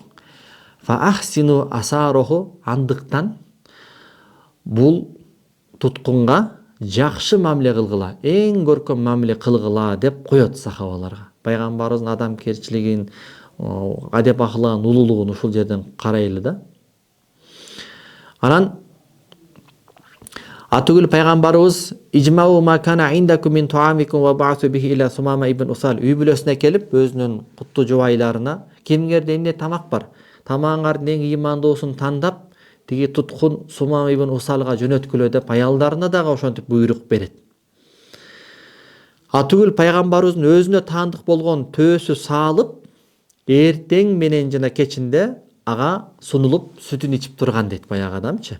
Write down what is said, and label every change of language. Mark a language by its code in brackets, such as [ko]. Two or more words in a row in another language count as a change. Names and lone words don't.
[ar] فأحسنوا إساره, [ky] андыктан бул туткунга жакшы мамиле кылгыла, эң көркөм мамиле кылгыла деп коет сахабаларга. Пайгамбарыбыздын адамкерчилигин, адеп акылын, улуулугун ушул жерден карайлы да. Анан атүгүл пайгамбарыбыз [ar] اجمعوا ما كان عندكم من طعامكم وابعثوا به إلى [ky] Сумама ибн Усал, үй бүлөсүнө келип өзүнүн куттуу жубайларына, кимгерде эмне тамак бар, тамагыңардын эң ыймандуусун тандап тиги туткун Сумама ибн Усалга жөнөткүлө деп аялдарына дагы ошентип буйрук берет. Атүгүл пайгамбарыбыздын өзүнө таандык болгон төөсү салып, эртең менен жана кечинде ага сунулуп сүтүн ичип турган дейт баягы адамчы.